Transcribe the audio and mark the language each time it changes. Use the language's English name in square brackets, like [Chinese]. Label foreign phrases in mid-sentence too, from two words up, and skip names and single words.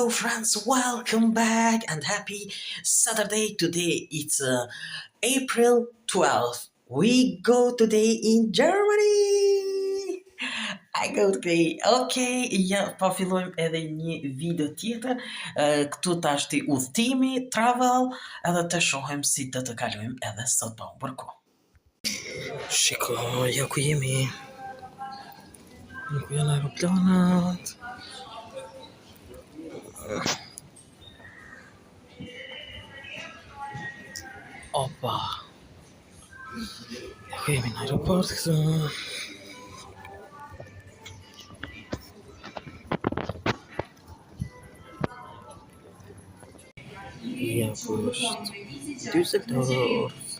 [English] friends, welcome back and happy Saturday. Today it's April 12th. We go today in Germany. I go today. [Albanian] Okay, ja, po fillojmë edhe një video tjetër. Këtu tash ti udhtimi, travel, edhe të shohim si të kalojmë edhe sot pa bërko. Shiko, ja ku jemi. Ku janë aeroplanat. Opa. Ku jemi në aeroport këtu. Ja ku është Düsseldorf.